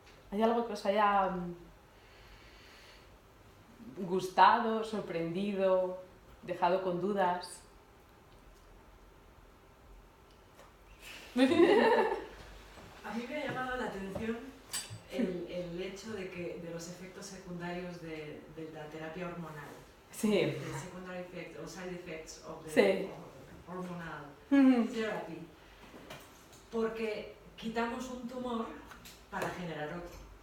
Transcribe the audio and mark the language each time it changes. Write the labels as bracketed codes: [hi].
[es] ¿Hay algo que os haya gustado, sorprendido, dejado con dudas? A mí me ha llamado la atención el hecho de los efectos secundarios de la terapia hormonal. Sí. [en] The secondary effects or side effects of the [es] Sí. [en] hormonal therapy. [es] Porque quitamos un tumor para generar otro.